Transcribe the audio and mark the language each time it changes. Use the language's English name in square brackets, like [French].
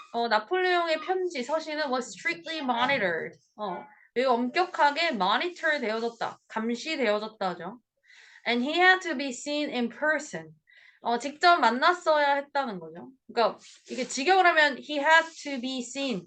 [Korean] 나폴레옹의 편지 서신은 [English] was strictly monitored. [Korean] 매우 엄격하게 monitor 되어졌다. 감시되어졌다 하죠. [English] And he had to be seen in person. [Korean] 직접 만났어야 했다는 거죠. 그러니까 이게 직역을 하면 [English] he had to be seen.